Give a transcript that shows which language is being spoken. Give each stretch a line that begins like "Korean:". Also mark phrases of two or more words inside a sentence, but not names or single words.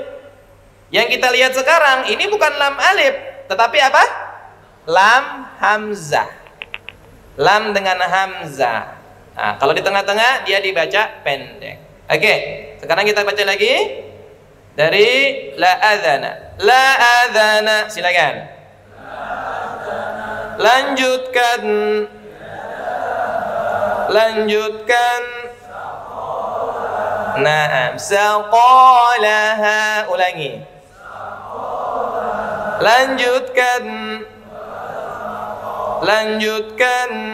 Indonesian: Yang kita lihat sekarang ini bukan
Arabic: لام ألف,
Indonesian: tetapi apa?
Arabic: لام همزة.
Indonesian: Lam dengan hamzah. Nah, kalau di tengah-tengah dia dibaca pendek. Oke, sekarang kita baca lagi dari
Arabic: لا أذنا. لا أذنا,
Indonesian: silakan. Lanjutkan. Lanjutkan.
Arabic: نعم، ثقلها, ulangi.
Indonesian: Lanjutkan. Lanjutkan.